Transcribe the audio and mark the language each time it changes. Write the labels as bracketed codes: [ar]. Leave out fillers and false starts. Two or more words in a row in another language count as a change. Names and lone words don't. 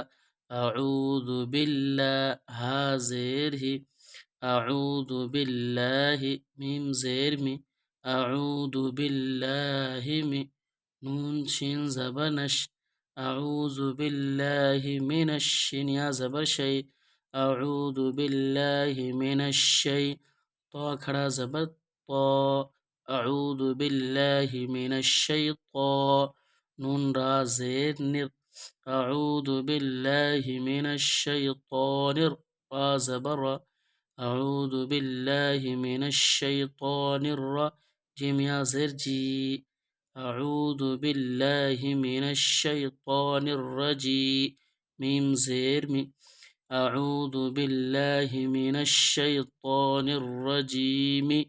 [ar] اعوذ باللہ، [ur] ہا زیر ہی [ar] اعوذ باللہ، [ur] میم زیر می [ar] اعوذ باللہ [ur] می، نون شین زبر نش [ar] اعوذ باللہ من الشین، [ur] یا زبر شی [ar] اعوذ باللہ من الشی، [ur] طا کھڑا زبر طا [ar] اعوذ باللہ من الشیطان، [ur] نون را زیر نر [ar] اعوذ باللہ من الشیطان [ur] را زبر را [ar] اعوذ باللہ من الشیطان [ur] جیم یا زیر جی [ar] اعوذ باللہ من الشیطان الرجیم، [ur] میم زیر می [ar] اعوذ باللہ من الشیطان الرجیم۔